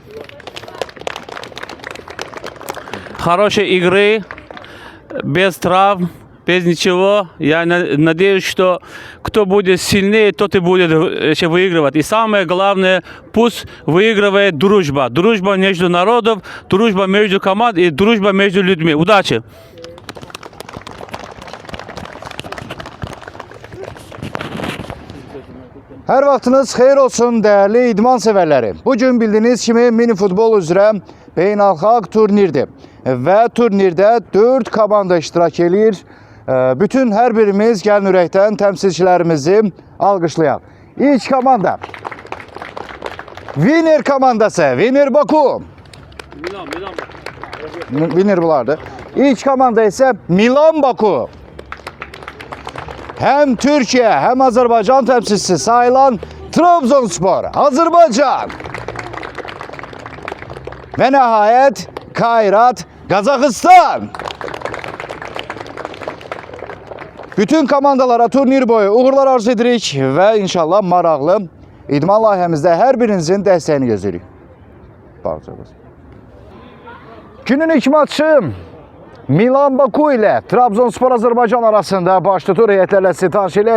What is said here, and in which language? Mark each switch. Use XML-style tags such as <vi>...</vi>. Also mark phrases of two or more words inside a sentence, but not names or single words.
<ru>Хорошей игры, без травм, без ничего. Я надеюсь, что кто будет сильнее, тот и будет еще выигрывать. И самое главное, пусть выигрывает дружба. Дружба между народов, дружба между команд и дружба между людьми. Удачи!</ru> <az>Hər vaxtınız xeyir olsun dəyərli idman sevərləri. Bugün bildiyiniz kimi mini futbol üzrə beynəlxalq turnirdir. Və turnirdə 4 komanda iştirak edir. Bütün hər birimiz gəlin ürəkdən təmsilçilərimizi alqışlayaq. İlk komanda Winner komandası. Winner Baku. Winner bunlardır. İlk komanda isə Milan Baku.</az> <tr>Hem Türkiye hem Azerbaycan temsilcisi sayılan Trabzonspor, Azerbaycan. Ve nihayet Kayrat, Kazakistan.</tr> <az>Bütün komandalara turnir boyu uğurlar arzu edirik ve inşallah maraqlı idman layihəmizdə hər birinizin dəstəyini gözləyirik. Günün ilk maçı Milan Baku ile Trabzonspor Azerbaycan arasında baş tutur heyətlərlə sitanç ilə.</az>